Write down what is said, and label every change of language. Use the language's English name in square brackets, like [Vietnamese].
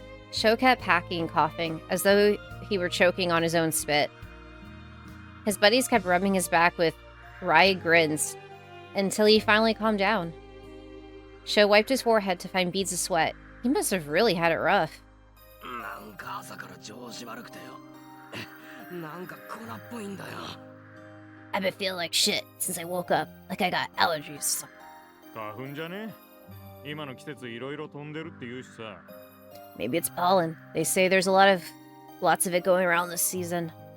[English] Sho kept hacking and coughing, as though he were choking on his own spit. His buddies kept rubbing his back with wry grins, until he finally calmed down. Sho wiped his forehead to find beads of sweat. He must have really had it rough. [Japanese] なんか朝から調子悪くてよ。なんか粉っぽいんだよ。 [English] I've been feeling like shit since I woke up, like I got allergies. [Japanese] 花粉じゃね？今の季節いろいろ飛んでるって言うしさ。 [English] Maybe it's pollen. They say there's lots of it going around this season.